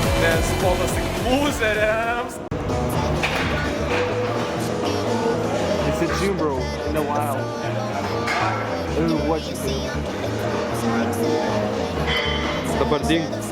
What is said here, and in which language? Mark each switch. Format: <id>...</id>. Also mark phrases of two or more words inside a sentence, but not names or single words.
<lt>Spotas tik lūzeriams.</lt> <en>It's a gym, bro. In a while. What you do?</en> <lt>Dabar ding.</lt>